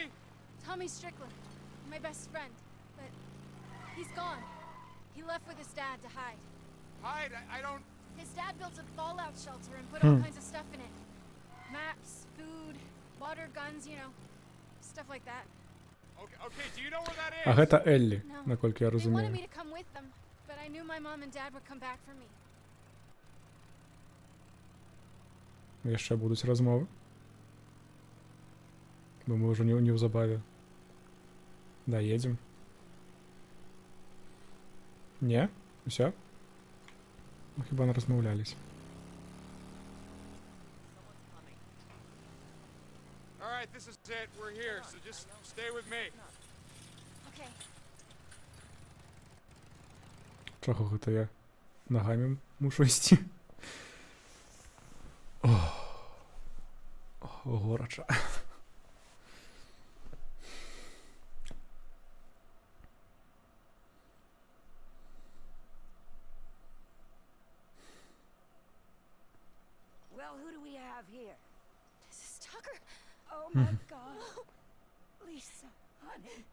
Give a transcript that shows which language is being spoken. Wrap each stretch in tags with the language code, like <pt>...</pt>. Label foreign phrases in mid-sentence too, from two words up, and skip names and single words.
<en>Tommy Strickland. My best friend. But he's gone. He left with his dad to hide. Hide? I don't... His dad built a fallout shelter and put all kinds of stuff in it. Maps, food, water guns, you know. Stuff like that. Okay, do you know where that is?</en> <be>А гэта Еллі,</be> <en>No.</en> <be>наколькі я</be> <en>They wanted</en> <uk>розумію.</uk> <en>me to come with them, but I knew my mom and dad would come back for me.</en> <be>Яшчэ будуць размовы. Бо мы ўжо неўзабаве даедзем. Не? Усё? Ну, хіба не размаўлялись.</be> <en>All right, this is it. We're here, so just stay with me. Okay.</en> <be>Чаго гэта я нагамі мушу ісці? О, горача.</be> <en>Well, who do we have here? This is Tucker. Oh my God. Lisa, honey.</en>